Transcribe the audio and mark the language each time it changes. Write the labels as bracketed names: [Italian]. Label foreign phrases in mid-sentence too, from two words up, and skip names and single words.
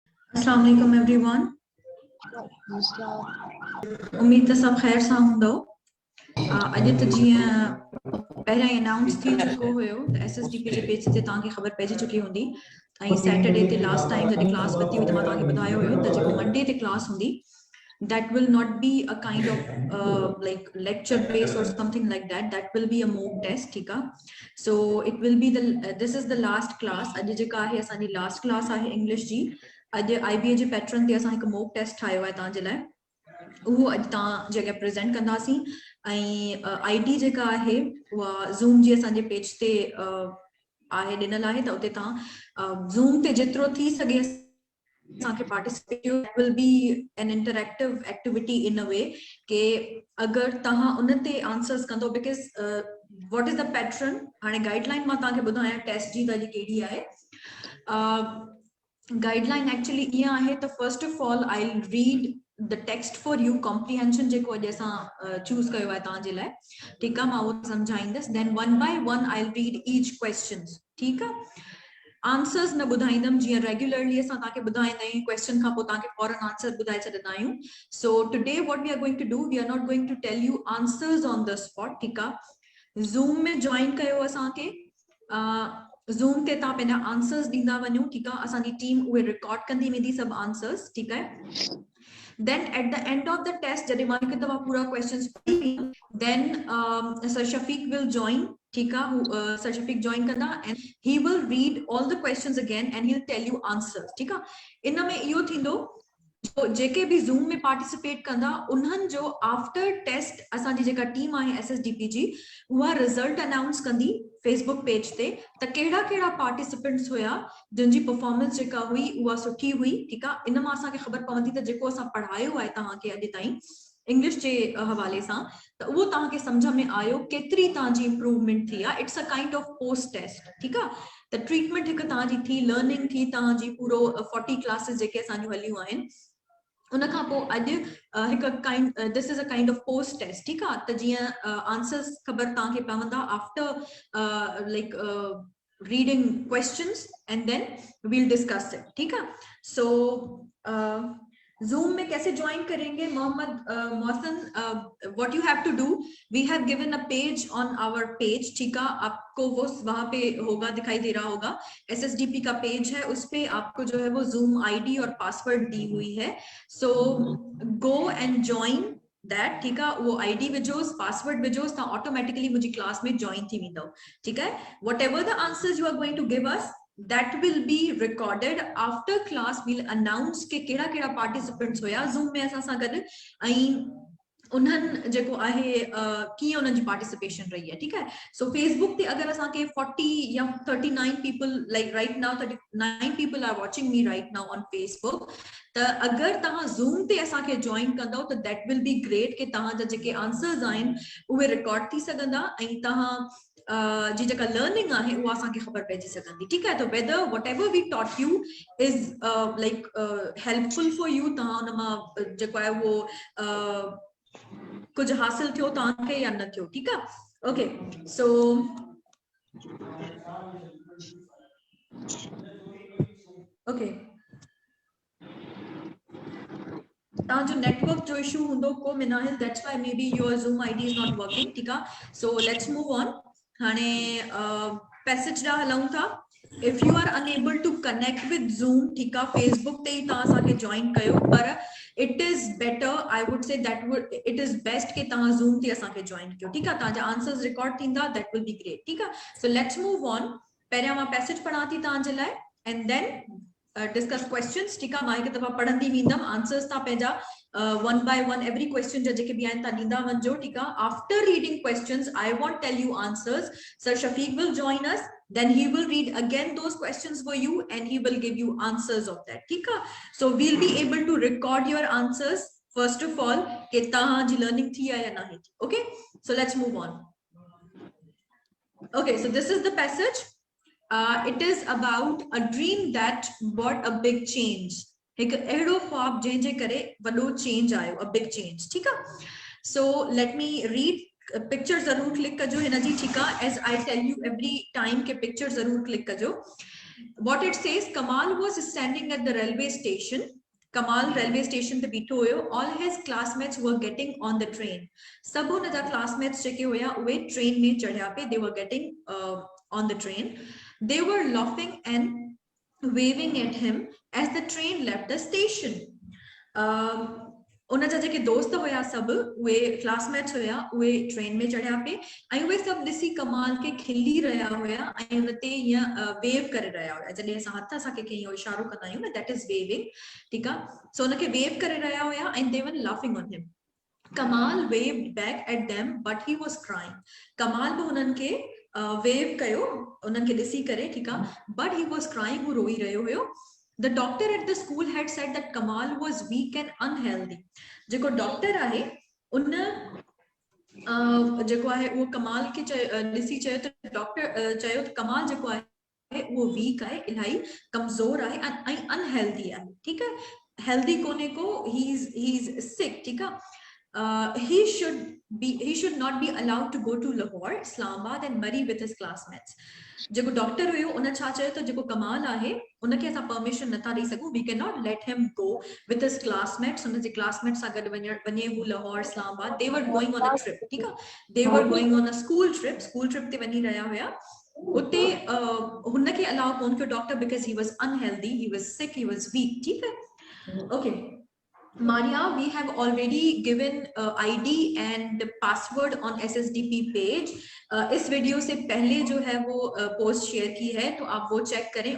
[Arabic] السلام علیکم एवरीवन। [Sindhi] उम्मीद है सब खैर सां हूंदो। अॼु त जीअं पहिरियां ई अनाउंस थी चुको हुयो त SSDP जे पेज ते तव्हांखे ख़बर पइजी चुकी हूंदी। ऐं सैटरडे ते लास्ट टाइम जॾहिं क्लास वरिती हुई त मां तव्हांखे ॿुधायो हुयो त जेको मंडे ते क्लास हूंदी [English] that will not be a kind of like lecture based or something like that. That will be a mock test, [Urdu] ठीक है? [English] So it will be this is the last class. [Sindhi] अॼु जेका आहे असांजी लास्ट क्लास आहे इंग्लिश जी। अॼु IBA जे पैटर्न ते असां हिकु मोक टेस्ट ठाहियो आहे तव्हांजे लाइ। उहो अॼु तव्हां जे अॻियां प्रेज़ेंट कंदासीं। ऐं ID जेका आहे उहा ज़ूम जी असांजे पेज ते आहे ॾिनल आहे, त उते तव्हां ज़ूम ते जेतिरो थी सघे [English] participate will be an interactive activity in a way [Sindhi] के अगर तहां उन ते आंसर्स कंदो [English] because what is the pattern [Sindhi] हाणे गाइडलाइन मां तव्हांखे ॿुधायां टेस्ट जी त कहिड़ी आहे। [English] guideline actually [Sindhi] ईअं आहे त [English] first of all I will read the text for you comprehension [Sindhi] जेको अॼु असां चूज़ कयो आहे तव्हांजे लाइ, ठीकु आहे? मां उहो सम्झाईंदसि। [English] then one by one I will read each question, [Sindhi] ठीकु आहे? आंसर्स न ॿुधाईंदमि जीअं रेगुलरली असां तव्हांखे ॿुधाईंदा आहियूं क्वेश्चन खां पोइ तव्हांखे फौरन आंसर ॿुधाए छॾींदा आहियूं। [English] so today what we are going to do, we are not going to tell you answers on the spot, [Sindhi] ठीकु आहे? ज़ूम में जॉइन कयो असांखे। ज़ूम ते तव्हां पंहिंजा आंसर्स ॾींदा वञो, ठीकु आहे? असांजी टीम उहे रिकॉर्ड कंदी वेंदी सभु आंसर्स, ठीकु आहे? [English] Then at the end of the test, [Sindhi] जॾहिं मां हिकु दफ़ा पूरा questions पढ़ी, [English] then Sir Shafiq will join, [Urdu] ٹھیک ہے? [Sindhi] Sir Shafiq join कंदा [English] and he will read all the questions again and he'll tell you answers, [Urdu] ٹھیک ہے? [Sindhi] इन में इहो थींदो जो जेके भी ज़ूम में पार्टिसिपेट कंदा उन्हनि जो [English] after test [Sindhi] असांजी जेका टीम आहे SSDP जी उहा रिजल्ट अनाउंस कंदी फेसबुक पेज ते त कहिड़ा कहिड़ा पार्टिसिपेंट्स हुया जिन जी परफॉर्मेंस जेका हुई उहा सुठी हुई, ठीकु आहे? इन मां असांखे ख़बर पवंदी त जेको असां पढ़ायो आहे तव्हांखे अॼु ताईं इंग्लिश जे हवाले सां त उहो तव्हांखे सम्झ में आयो, केतिरी तव्हांजी इंप्रूवमेंट थी आहे। [English] it's a kind of post test, [Sindhi] ठीकु आहे? त ट्रीटमेंट हिकु तव्हांजी थी, लर्निंग थी तव्हांजी, पूरो 40 क्लासेस जेके असांजूं हलियूं आहिनि उन खां पोइ अॼु हिकु [English] kind this is a kind of post test, [Sindhi] ठीकु आहे? त जीअं आंसर्स ख़बर तव्हांखे पवंदा [English] after like reading questions and then we'll discuss it, [Urdu] ٹھیک ہے? سو Zoom میں کیسے جوائن کریں گے? मोहम्मद मोहसिन, [English] what you have to do, we have given a page on our page, [Urdu] ٹھیک ہے? آپ کو وہ وہاں پہ ہوگا، دکھائی دے رہا ہوگا، SSDP کا پیج ہے، اس پہ آپ کو جو ہے وہ Zoom ID اور پاسورڈ دی ہوئی ہے. [English] so go and join that, [Urdu] ٹھیک ہے? [Sindhi] वो ID विझोस, पासवर्ड विझोस, तव्हां ऑटोमेटिकली मुंहिंजी क्लास में ज्वाइन थी वेंदव, [Urdu] ٹھیک ہے? [English] whatever the answers you are going to give us that will be recorded after class, we'll announce [Sindhi] के केड़ा केड़ा participants होया Zoom में असां सां गॾु ऐं उन्हनि जेको आहे कीअं उन्हनि जी पार्टिसिपेशन रही है, [Urdu] ٹھیک ہے? [Sindhi] सो फेसबुक ते अगर असांखे [English] 40 or 39 people like right now 39 people are watching me right now on Facebook, [Sindhi] त अगर तव्हां ज़ूम ते असांखे ज्वाइन कंदव त [English] that will be great [Sindhi] कि तव्हांजा जेके आंसर्स आहिनि उहे रिकॉर्ड थी सघंदा ऐं तव्हां जी जेका लर्निंग आहे उहा असांखे ख़बर पइजी सघंदी, ठीकु आहे? [English] whether whatever we taught you is like helpful for you, [Sindhi] तव्हां उन मां जेको आहे उहो कुछ हासिल थियो तव्हांखे या न थियो, ठीकु आहे? [English] okay, so okay, [Sindhi] तव्हांजो नेटवर्क जो इशू हूंदो को मिनाहिल, [English] that's why maybe your Zoom ID is not working, [Sindhi] ठीकु आहे? [English] so let's move on. [Sindhi] हाणे पैसेज ॾांहुं हलूं था। [English] if you are unable to connect with Zoom, [Sindhi] ठीकु आहे? फेसबुक ते ई तव्हां असांखे ज्वाइन कयो, पर [English] it is better, I would say that would it is best [Sindhi] कि तव्हां Zoom ते असांखे ज्वाइन कयो, ठीकु आहे? तव्हांजा आंसर्स रिकॉर्ड थींदा, [English] that will be great, [Sindhi] ठीकु आहे? [English] so let's move on. [Sindhi] पहिरियां मां पैसेज पढ़ां थी तव्हांजे लाइ [English] and then discuss questions, [Sindhi] ठीकु आहे? मां हिकु दफ़ा पढ़ंदी वेंदमि, आंसर्स तव्हां पंहिंजा [English] one by one every question [Sindhi] जा जेके भी आहिनि तव्हां ॾींदा वञिजो, ठीकु आहे? [English] after reading questions I won't tell you answers, Sir Shafiq will join us, then he will read again those questions for you and he will give you answers of that, [Urdu] ٹھیک ہے? [English] So we'll be able to record your answers first of all [Sindhi] कि तव्हां जी learning थी या नहीं थी, [English] okay? So let's move on. Okay, so this is the passage. It is about a dream that brought a big change. [Sindhi] एक अहिड़ो ख्वाब जंहिंजे करे वॾो चेंज आयो, [English] a big change, [Sindhi] ठीक आहे? [English] So let me read. [Sindhi] पिक्चर जरूर क्लिक कजो हिन जी, ठीकु आहे? [English] as I tell you every time [Sindhi] के पिक्चर जरूर क्लिक कजो। [English] what it says, Kamal was standing at the railway station. [Sindhi] Kamal [English] railway station [Sindhi] te बीठो हुयो. [English] All his classmates were getting on the train. [Sindhi] सब उन जा classmates जेके हुया उहे train में चढ़िया पे. [English] They were getting on the train. They were laughing and waving at him as the train left the station. [Sindhi] उन जा जेके दोस्त हुया सब उहे क्लासमेट्स हुया उहे ट्रेन में चढ़िया पे ऐं उहे सब ॾिसी कमाल के खिली रहिया हुया ऐं उनते ईअं वेव करे रहिया हुया. जॾहिं असां हथ सां कंहिंखे ईअं इशारो कंदा आहियूं न, [English] that is waving. [Sindhi] ठीकु आहे. सो उनखे वेव करे रहिया हुया ऐं [English] they were laughing on him. Kamal waved back at them, but he was crying. [Sindhi] Kamal बि उन्हनि खे वेव कयो उन्हनि खे ॾिसी करे. ठीकु आहे. [English] But he was crying. [Sindhi] हू रोई रहियो हुयो. [English] The doctor at the school had said that Kamal was weak and unhealthy. [Sindhi] जेको डॉक्टर आहे उन जेको आहे वो कमाल के ॾिसी चयो त डॉक्टर चयो त कमाल जेको आहे वो वीक आहे, इलाही कमज़ोर आहे ऐं अनहेल्दी आहे. ठीकु आहे. हेल्दी कोने को, [English] he is sick. [Sindhi] ठीकु आहे. [English] He should not be allowed to go to Lahore, Islamabad and marry with his classmates. [Sindhi] जेको डॉक्टर हुयो उन छा चयो त जेको कमाल आहे उनखे असां परमिशन नथा ॾेई सघूं. [English] we can not let him go with his classmates. [Sindhi] उन जे क्लासमेट्स सां गॾु वञे हू लाहौर, इस्लामाबाद. [English] they were going on a trip. [Sindhi] ठीकु आहे. [English] they were going on a school trip [Sindhi] ते वञी रहिया हुया. उते हुनखे अलाउ कोन कयो डॉक्टर, [English] because he was unhealthy, he was sick, he was weak. [Sindhi] ठीकु आहे. [English] okay. Maria, we have already given ID and password on SSDP page. [Urdu] اس ویڈیو سے پہلے جو ہے وہ پوسٹ شیئر کی ہے، تو آپ وہ چیک کریں.